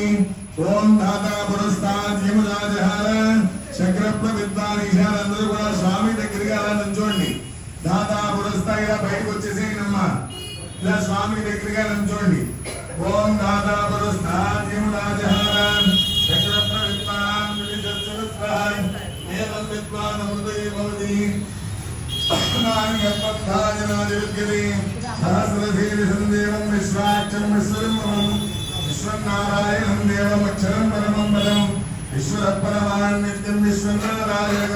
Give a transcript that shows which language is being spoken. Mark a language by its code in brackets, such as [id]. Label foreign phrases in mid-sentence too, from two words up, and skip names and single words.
[sa] ఓం దాతా పురస్తాద్ యమురాజహార చక్రప్ర విద్వాన్ ఈశాన్. [te] అందరూ కూడా స్వామి దగ్గరికి అలా నుంచోండి. [sa] దాతా పురస్తా [te] ఇలా బయటకు వచ్చేసేయనమ్మా. ఇలా స్వామికి దగ్గరగా నుంచోండి. [sa] ఓం దాతా పురస్తాద్ యమురాజహార చక్రప్ర విద్వాన్ स्वानमृते भवति नान्यपद्धाजनादिविद्यते सहस्रशीर्षं देवं विश्वाक्षं विश्वरमं विश्वनारायणं देवमक्षरं परमं पदं विश्वरपरमान्नित्यं विश्वनारायणं